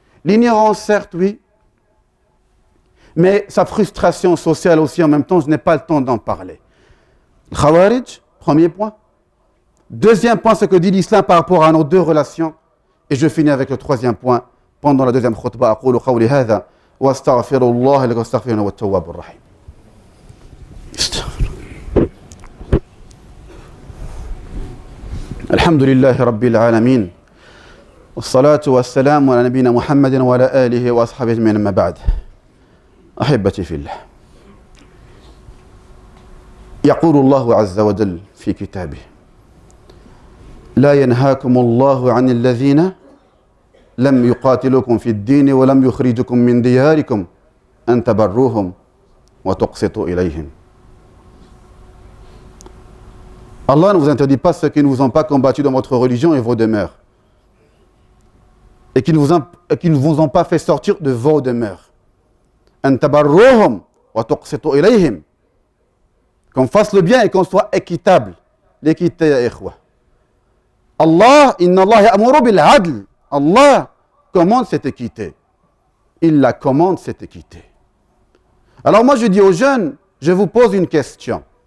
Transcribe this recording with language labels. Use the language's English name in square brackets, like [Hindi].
[French] L'ignorance, certes, oui, mais sa frustration sociale aussi en même temps, je n'ai pas le temps d'en parler. Le Khawarij, premier point. Deuxième point, ce que dit l'islam par rapport à nos deux relations. Et je finis avec le troisième point pendant la deuxième khutbah. [Arabic] أقول قولي هذا وأستغفر الله لكم واستغفروه هو التواب الرحيم. الحمد لله رب العالمين والصلاة والسلام على نبينا محمد وعلى آله وأصحابه أجمعين أما بعد. أحبتي في الله. يقول الله عز وجل في كتابه: لا ينهاكم الله عن الذين لم يقاتلوكم في الدين ولم يخرجكم من دياركم أن تبروهم وتقسطوا إليهم. [French] Allah ne vous interdit pas ceux qui ne vous ont pas combattu dans votre religion et vos demeures, et qui ne vous ont pas fait sortir de vos demeures. [Arabic] أن تبروهم وتقسطوا إليهم. [French] Qu'on fasse le bien et qu'on soit équitable. L'équité, ya ikhwa. Allah, [Arabic] inna Allah ya'muru bil adl. [French] Allah commande cette équité. Il la commande cette équité. Alors moi je dis aux jeunes, je vous pose une question.